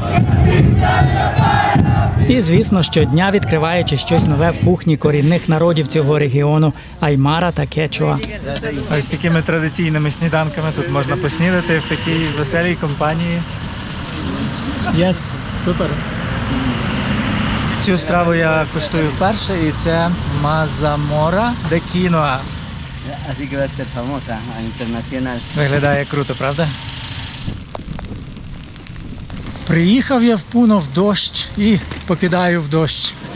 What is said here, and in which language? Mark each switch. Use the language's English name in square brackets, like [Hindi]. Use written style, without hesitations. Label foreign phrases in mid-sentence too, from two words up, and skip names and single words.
[Ukrainian] І, звісно, щодня відкриваючи щось нове в кухні корінних народів цього регіону – Аймара та Кечуа. Ось такими традиційними сніданками тут можна поснідати в такій веселій компанії. Єс, супер. Цю страву я куштую вперше, і це [Spanish] mazamorra de quinoa. Así que va a ser famosa a internacional. [Ukrainian] Виглядає круто, правда? Приїхав я в Пуно в дощ і покидаю в дощ.